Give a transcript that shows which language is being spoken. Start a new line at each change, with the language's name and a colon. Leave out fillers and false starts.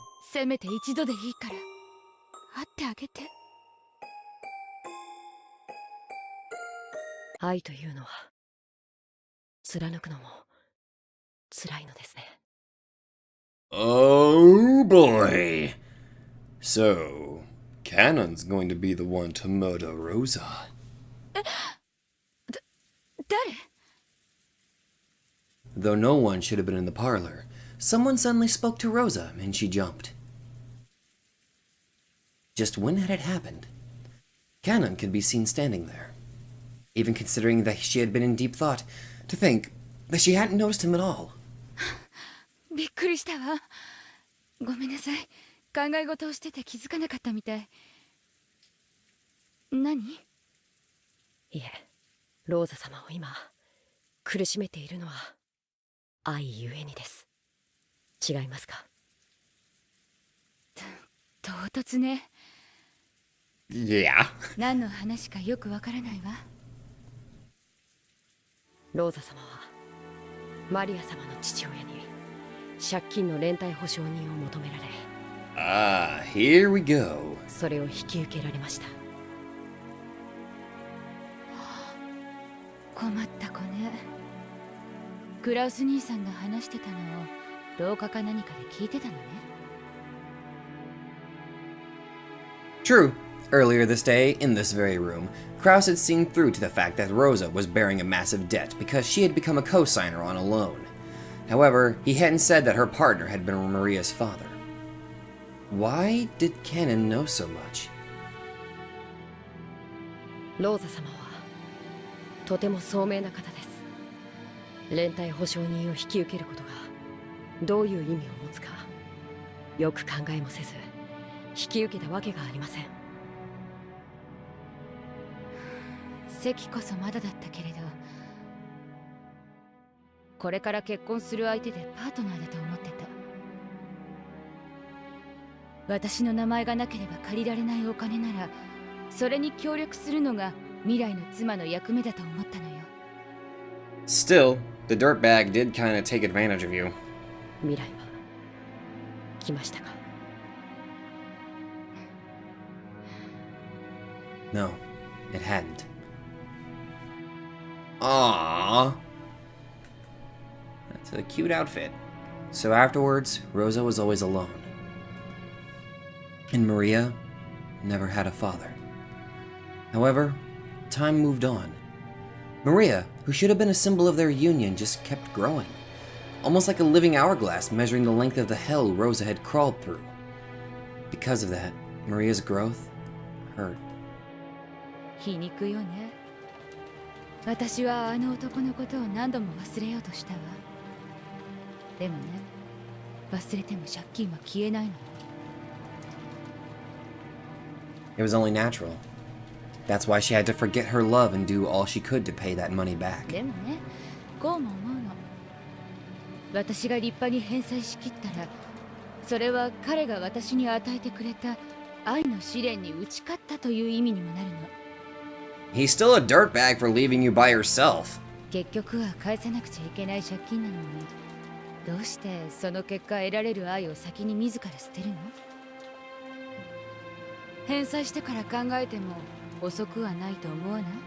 Japanese: せめて一度でいいから会ってあげて。愛というのは貫くのも辛いのですね。
English: Oh boy. So, Kanon's going to be the one to murder Rosa. Though no one should have been in the parlor, someone suddenly spoke to Rosa, and she jumped. Just when had it happened? Kanon could be seen standing there. Even considering that she had been in deep thought, to think that she hadn't noticed him at all.
Japanese: びっくりしたわ。ごめんなさい。考え事をしてて気づかなかったみたい。何？いえ、ローザ様を今苦しめているのは愛ゆえにです。違いますか？唐突ね。いや。何の話かよくわからないわ。ローザ様はマリア様の父親に借金の連帯保証人を求められ。
English: Ah, here we go.
Japanese: それを引き受けられました。困った子ね。クラウス兄さんが話してたのを廊下か何かで聞いてたのね。
English: True. Earlier this day, in this very room, Kraus had seen through to the fact that Rosa was bearing a massive debt because she had become a co-signer on a loan. However, he hadn't said that her partner had been Maria's father. Why did Kanon know so much?
Japanese: ローザ様はとても聡明な方です。連帯保証人を引き受けることがどういう意味を持つかよく考えもせず引き受けたわけがありません。席こそまだだったけれど、これから結婚する相手でパートナーだと思ってた。私の名前がなければ借りられないお金なら、それに協力するのが未来の妻の役目だと思ったのよ。
English: Still, the dirtbag did kind of take advantage of you.
Japanese: 未来は来ましたか?
English: No, it hadn't. Aww. That's a cute outfit. So afterwards, Rosa was always alone. And Maria never had a father. However, time moved on. Maria, who should have been a symbol of their union, just kept growing. Almost like a living hourglass measuring the length of the hell Rosa had crawled through. Because of that, Maria's growth hurt.
Japanese: 皮肉よね。私はあの男のことを何度も忘れようとしたわ。でもね、忘れても借金は消えないの。
English: It was only natural. That's why she had to forget her love and do all she could to pay that money back.
Japanese: でもね、こうも思うの。私が立派に返済しきったら、それは彼が私に与えてくれた愛の試練に打ち勝ったという意味にもなるの。
English: He's still a dirtbag for leaving you by yourself.
Japanese: 結局は返さなくちゃいけない借金なのに、どうしてその結果得られる愛を先に自ら捨てるの？返済してから考えても遅くはないと思わない？